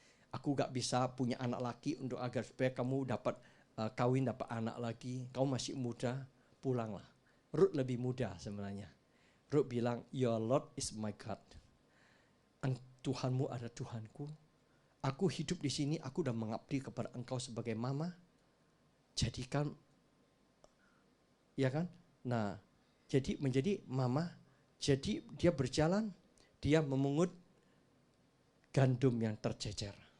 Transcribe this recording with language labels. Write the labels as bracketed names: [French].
[Indonesian] Aku gak bisa punya anak laki untuk agar supaya kamu dapat kawin, dapat anak lagi. Kamu masih muda, pulanglah. Rut lebih muda sebenarnya. [English] Ruth bilang, your Lord is my God. [Indonesian] Tuhanmu adalah Tuhanku. Aku hidup di sini, aku udah mengabdi kepada engkau sebagai mama. Jadikan, ya kan? Nah, jadi menjadi mama. Jadi dia berjalan, dia memungut gandum yang tercecer.